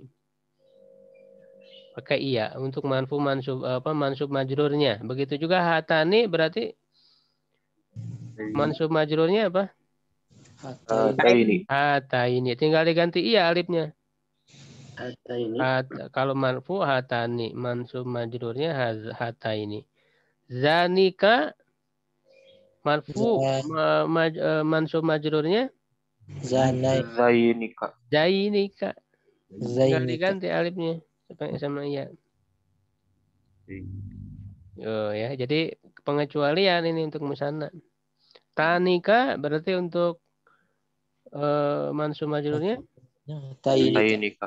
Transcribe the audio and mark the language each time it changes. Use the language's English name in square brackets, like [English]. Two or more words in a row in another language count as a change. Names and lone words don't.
[Indonesian] Pakai iya untuk mansub majrurnya. Begitu juga hatani berarti mansub majrurnya apa? Hataini. Tinggal diganti iya alifnya. Hataini. Kalau marfu hatani, mansub majrurnya hataini. Zanika marfu mansub majrurnya Zainika. zainika. Tinggal Zainika. diganti alifnya sama iya. Oh ya, jadi pengecualian ini untuk musanna. Tanika berarti untuk mansub majrurnya Zainika.